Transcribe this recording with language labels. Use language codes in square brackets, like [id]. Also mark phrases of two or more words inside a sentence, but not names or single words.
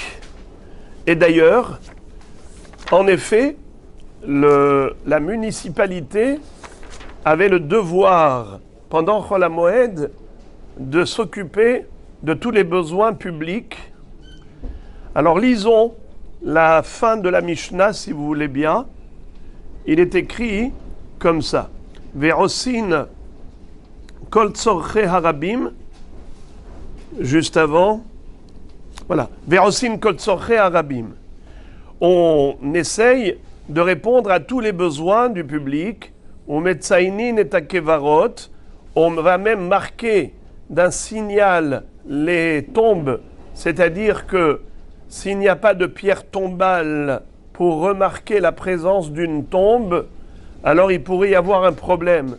[fr] Et d'ailleurs, en effet, la municipalité avait le devoir, pendant Hol HaMoed, de s'occuper de tous les besoins publics. Alors lisons la fin de la Mishnah, si vous voulez bien. Il est écrit comme ça. [he] ועושין כל צורכי הרבים. [fr] Juste avant. Voilà. [he] ועושין כל צורכי הרבים. [fr] On essaye de répondre à tous les besoins du public. [he] ומציינין את הקברות. [fr] On va même marquer d'un signal les tombes, c'est-à-dire que s'il n'y a pas de pierre tombale pour remarquer la présence d'une tombe, alors il pourrait y avoir un problème.